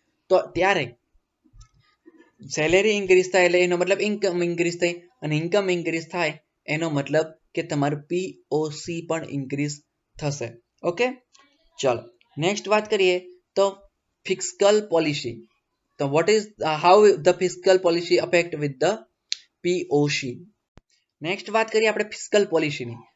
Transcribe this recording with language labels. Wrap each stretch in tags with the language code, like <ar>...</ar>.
<gu>તો ત્યારે salary increase થાય એટલે એનો મતલબ ઇન્કમ ઇન્ક્રીઝ થાય, અને ઇન્કમ ઇન્ક્રીઝ થાય એનો મતલબ કે તમારું POC પણ ઇન્ક્રીઝ થશે. ઓકે, ચલો નેક્સ્ટ વાત કરીએ તો ફિસ્કલ પોલિસી.</gu> <en>તો what is how the fiscal policy affect with the POC?</en> <gu>Next વાત કરીએ આપણે ફિસ્કલ પોલિસીની.</gu>